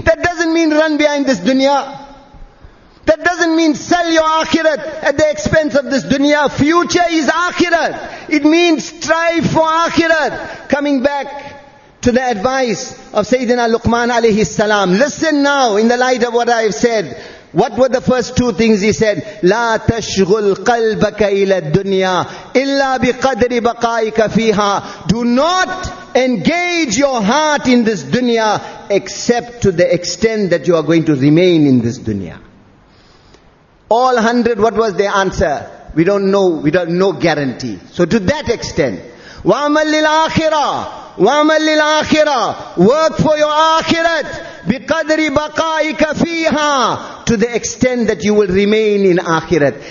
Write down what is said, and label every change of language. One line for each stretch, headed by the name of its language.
English: That doesn't mean run behind this dunya. That doesn't mean sell your akhirat at the expense of this dunya. Future is akhirat. It means strive for akhirat. Coming back to the advice of Sayyidina Luqman alayhi salam. Listen now in the light of what I have said. What were the first two things he said?
Arabic: لا تشغل قلبك إلى الدنيا إلا بقدر بقائك فيها.
English: Do not engage your heart in this dunya except to the extent that you are going to remain in this dunya. All 100, what was their answer? We don't know, we don't no guarantee. So to that extent,
Arabic: وَعَمَلْ لِلْآخِرَةِ وَعَمَلْ لِلْآخِرَةِ,
English: work for your akhirat,
Arabic: بِقَدْرِ بَقَائِكَ فِيهَا,
English: to the extent that you will remain in akhirat.